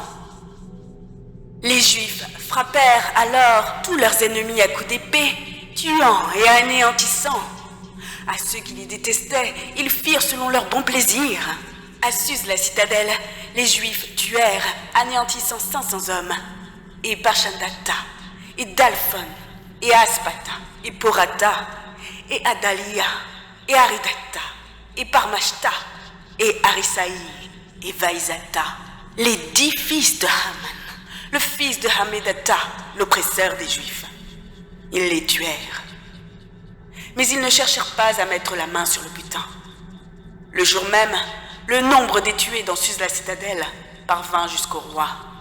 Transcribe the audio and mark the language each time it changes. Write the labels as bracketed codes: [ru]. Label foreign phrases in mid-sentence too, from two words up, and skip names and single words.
[fr] Les Juifs frappèrent alors tous leurs ennemis à coups d'épée, tuant et anéantissant. À ceux qui les détestaient, ils firent selon leur bon plaisir. À Suse la citadelle, les Juifs tuèrent, anéantissant 500 hommes, et Parchandata, et Dalphon, et Aspata, et Porata, et Adalia, et Aridata, et Parmashta, et Arisaï, et Vaïzata, les 10 fils de Haman, le fils de Hamedata, l'oppresseur des Juifs. Ils les tuèrent. Mais ils ne cherchèrent pas à mettre la main sur le butin. Le jour même, le nombre des tués dans Suse la citadelle parvint jusqu'au roi.